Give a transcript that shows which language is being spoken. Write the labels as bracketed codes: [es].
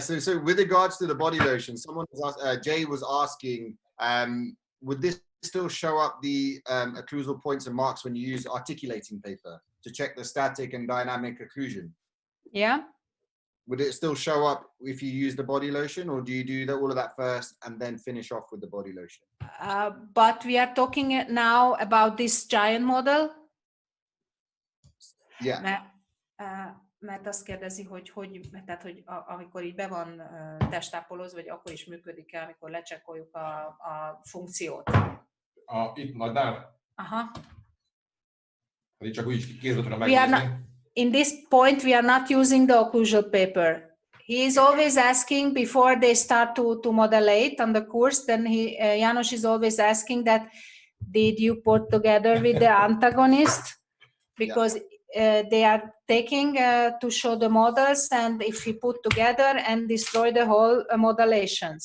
[en] So with regards to the body lotion, someone was Jay was asking, would this still show up the occlusal points and marks when you use articulating paper to check the static and dynamic occlusion? Yeah. Would it still show up if you use the body lotion, or do you do all of that first and then finish off with the body lotion? But we are talking now about this giant model. Yeah. [hu] Mert azt kérdezi, hogy amikor így be van testápolózva, vagy akkor is működik-e, amikor lecsekkoljuk a funkciót. Itt nagynál? Aha. Itt csak úgy kézbe tudom megnézni. [en] In this point, we are not using the occlusal paper. He is always asking before they start to modellate on the course. Then Janos is always asking that, did you put together with the antagonist? Because they are taking to show the models, and if we put together and destroy the whole modellation.